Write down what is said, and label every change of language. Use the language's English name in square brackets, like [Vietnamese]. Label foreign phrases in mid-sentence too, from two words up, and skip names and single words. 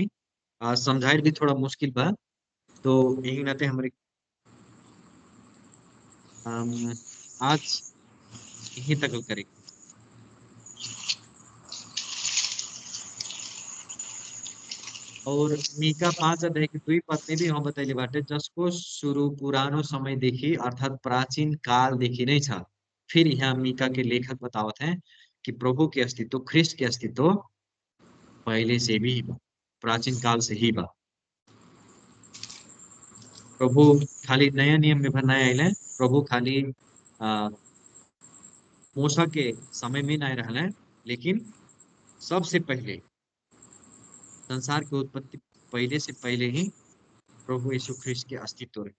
[Bhojpuri] समझाइल भी थोड़ा मुश्किल बा, तो यही नाते हमारे आज यही तक करेंगे। और मीका 5 अध्याय के 2 पद में भी हम बताइले बाटे, [Nepali] जसको शुरू पुरानो समय देखी अर्थात प्राचीन काल देखी [Bhojpuri] नहीं था। फिर यहाँ मीका के लेखक बतावत हैं कि प्रभु के अस्तित्व, ख्रिस्ट के अस्तित्व पहले से भी बा, प्राचीन काल से ही बा। प्रभु खाली नया नियम में भर नहीं आए, प्रभु खाली आ, मूसा के समय में नहीं रहले, लेकिन सबसे पहले संसार की उत्पत्ति पहले से पहले ही प्रभु यीशु ख्रिस्ट के अस्तित्व है।